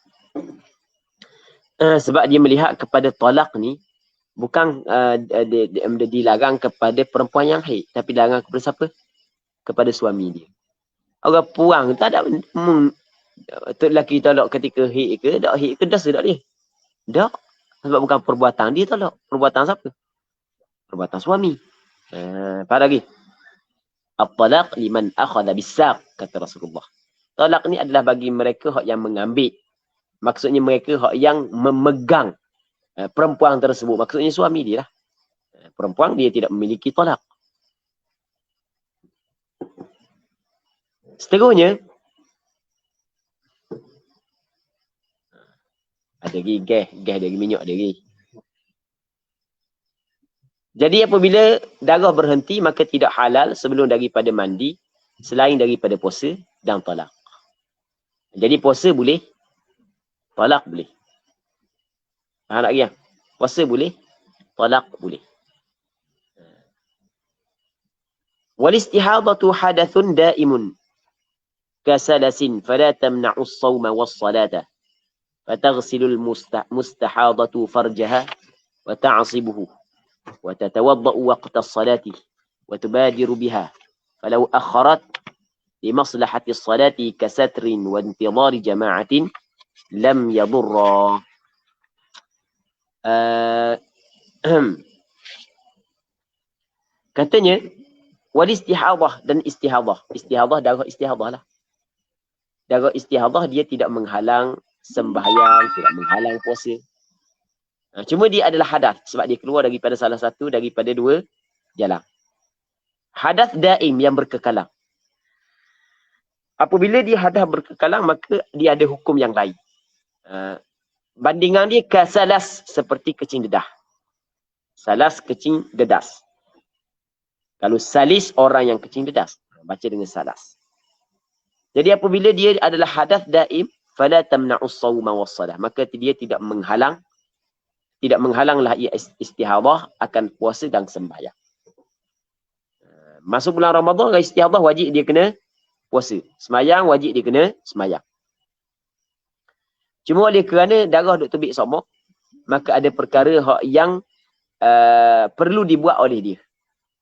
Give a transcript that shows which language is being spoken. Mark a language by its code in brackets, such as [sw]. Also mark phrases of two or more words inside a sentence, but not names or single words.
[ms] Sebab dia melihat kepada talak ni bukan dia dilarang kepada perempuan yang haid, tapi dilarang kepada siapa? Kepada suami dia. Orang puang tak ada lelaki talak ketika haid ke, tak haid ke, dosa tak dia? Tak. Sebab bukan perbuatan dia talak. Perbuatan siapa? Perbuatan suami. Faham lagi? [ar] الطلاق لمن أخذ بالساق, [ms] kata Rasulullah. Talak ni adalah bagi mereka hak yang mengambil. Maksudnya mereka hak yang memegang perempuan tersebut. Maksudnya suami dia lah. Perempuan dia tidak memiliki talak. Seterusnya. Ada lagi gas dari minyak ada lagi. Jadi apabila darah berhenti maka tidak halal sebelum daripada mandi. Selain daripada puasa dan talak. Jadi puasa boleh. Talak boleh. Faham lagi ya? Puasa boleh. Talak boleh. [ar] والاستحاضة حدث دائم. كسلس فلا تمنع الصوم والصلاة. فتغسل المستحاضة فرجها وتعصبه. وتتوضأ وقت الصلاة. وتبادر بها فلو أخرت لمصلحة الصلاة كستر وانتظار جماعة لم يضر. [ms] Katanya [ar] والاستحاضة [ms] dan istihadah. Istihadah darah istihadah lah. Darah istihadah dia tidak menghalang sembahyang, tidak menghalang puasa. Cuma dia adalah hadas sebab dia keluar daripada salah satu daripada dua jalan. Hadas daim yang berkekalan. Apabila dia hadas berkekalan, maka dia ada hukum yang lain. Bandingan dia kasalas seperti kecing dedah. Salas kecing dedas. Kalau salis orang yang kecing dedas. Baca dengan salas. Jadi apabila dia adalah hadas daim, [ar] فلا تمنع الصوم والصلاة. [ms] Maka dia tidak menghalanglah ia istihadah akan puasa dan sembahyang. Masuk bulan Ramadan, istihadah wajib dia kena puasa. Semayang wajib dia kena semayang. Cuma oleh kerana darah duk terbit sama, maka ada perkara hak yang perlu dibuat oleh dia.